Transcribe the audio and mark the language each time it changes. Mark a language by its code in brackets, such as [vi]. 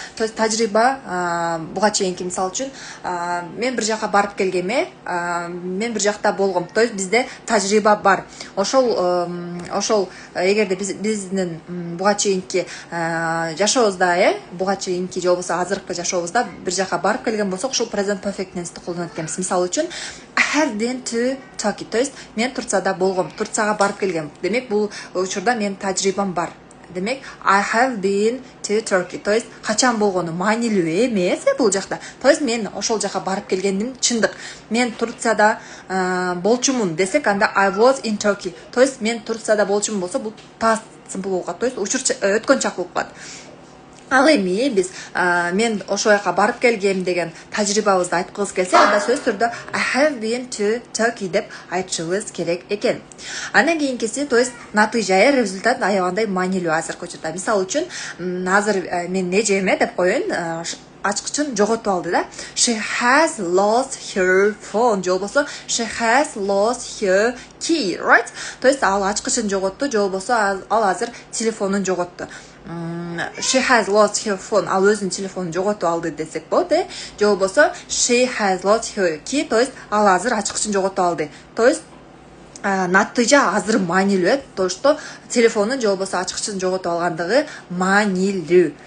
[ky] То есть тажрыйба буга чейинки, мисалы үчүн мен бир жака барып келгеме, мен бир жакта болгом. То есть бизде тажрыйба бар. Ошол эгерде биздин буга чейинки жашообузда, буга чейинки же болбосо азыркы жашообузда бир жака барып келген болсок, ошол present perfect тенсти колдонот экенбиз. Мисалы үчүн [en] I have been to Turkey. [ky] То есть мен Турцияда болгом, Турцияга барып келгем. Демек бул учурда менин тажрыйбам бар. [en] Демек I have been to Turkey. [ky] То есть качан болгону маанилүү эмес бул жакта. То есть мен ошол жака барып келгендим чындык. Мен Турцияда болчумун десек, анда [en] I was in Turkey. [ky] То есть мен Турцияда болчумун болсо, бул past simple болуп калат. То есть учур өткөн чак болуп калат. Ал эми биз мен ошол жака барып келгем деген тажрыйбабызды айткыбыз келсе, анда сөз түрдө [en] I have been to Turkey [ky] деп айтышыбыз керек экен. Андан кийинкиси, то есть натыйжа, результат аябагандай маанилүү азыркы учурда. Мисалы үчүн, азыр мен нежеме деп коеюн, ачкычын жоготуп алды да. [en] She has lost her phone. [ky] Же болбосо [en] she has lost her key, right? [ky] То есть ал ачкычын жоготту, же болбосо ал азыр телефонун жоготту. [en] She has lost her phone. [ky] Ал өзүнүн телефонун жоготуп алды десек болот, же болбосо [en] she has lost her key. [ky] То есть ал азыр ачкычын жоготуп алды. То есть натыйжа азыр маанилүү, то что телефонун же болбосо ачкычын жоготуп алгандыгы маанилүү.